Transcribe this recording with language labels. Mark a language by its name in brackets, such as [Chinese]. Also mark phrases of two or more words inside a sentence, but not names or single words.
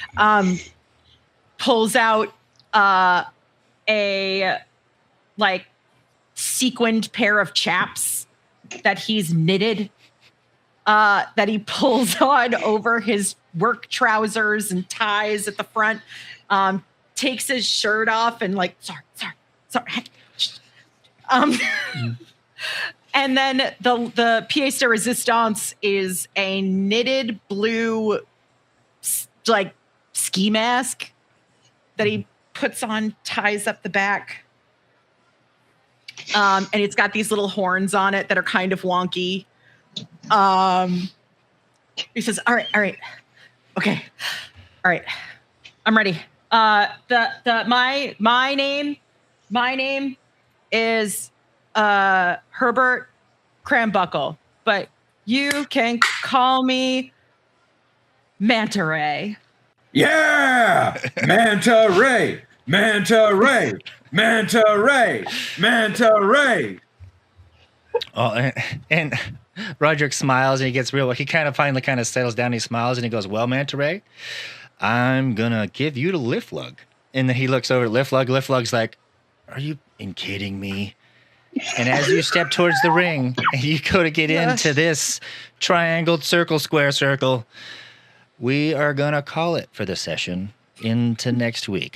[English] pulls out a like sequined pair of chaps that he's knitted, that he pulls on over his work trousers and ties at the front, takes his shirt off and like, sorry. And then the [French] pièce de résistance [English] is a knitted blue like ski mask that he puts on, ties up the back. And it's got these little horns on it that are kind of wonky. He says, all right. Okay. All right. I'm ready. My name is Herbert Crambuckle, but you can call me Manta Ray. Yeah! Manta Ray! Manta Ray! Manta Ray! Manta Ray! Oh, and Roderick smiles and he gets real. He finally settles down. He smiles and he goes, "Well, Manta Ray, I'm gonna give you to Liflug." And then he looks over at Liflug. Liflug's like, "Are you kidding me?" And as you step towards the ring and you go to get into this triangled square circle, we are gonna call it for the session into next week.